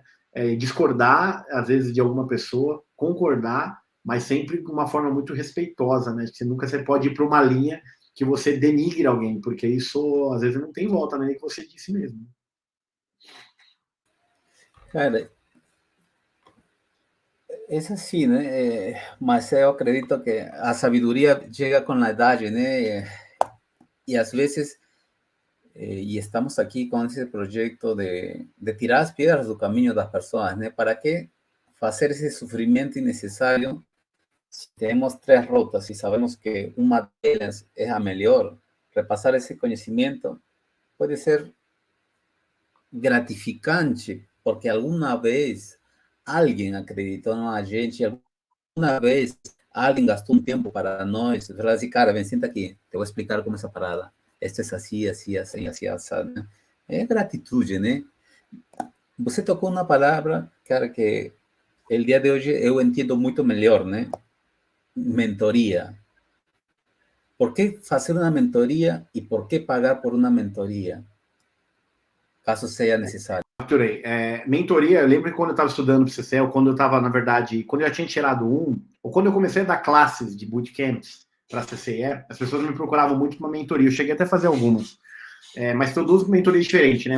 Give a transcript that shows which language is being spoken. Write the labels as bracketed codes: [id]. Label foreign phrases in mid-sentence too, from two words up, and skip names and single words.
[pt] Discordar, às vezes, de alguma pessoa, concordar, mas sempre de uma forma muito respeitosa, né? Você pode ir para uma linha que você denigre alguém, porque isso, às vezes, não tem volta, né? Que você disse mesmo. Cara, [es] es así, ¿no? [pt] Mas eu acredito que a [es] sabiduría llega con la edad, ¿no? Y a veces, y estamos aquí con ese proyecto de tirar as piedras [pt] do caminho das pessoas, [es] ¿no? ¿Para qué hacer ese sufrimiento innecesario si tenemos tres rutas y sabemos que una de ellas es [pt] a melhor? [es] Repasar ese conocimiento puede ser gratificante, porque alguna vez alguien acreditó en [pt] a gente, [es] alguna vez alguien gastó un tiempo para [pt] nós, falar assim, cara, vem, senta aqui, te vou explicar como essa parada, [es] esto es así, así, así, así, así, [pt] né? É gratitude, né? Você tocou uma palavra, cara, que [es] el dia [pt] de hoje eu entendo muito melhor, né? Mentoria. [es] ¿Por qué hacer una mentoría y por qué pagar por una mentoría? [pt] Caso seja necessário. Arthurei, mentoria, eu lembro que quando eu estava estudando para o CCL, quando eu estava, na verdade, quando eu já tinha tirado ou quando eu comecei a dar classes de bootcamps para a CCE, as pessoas me procuravam muito para uma mentoria. Eu cheguei até a fazer algumas, mas são duas mentorias diferentes, né?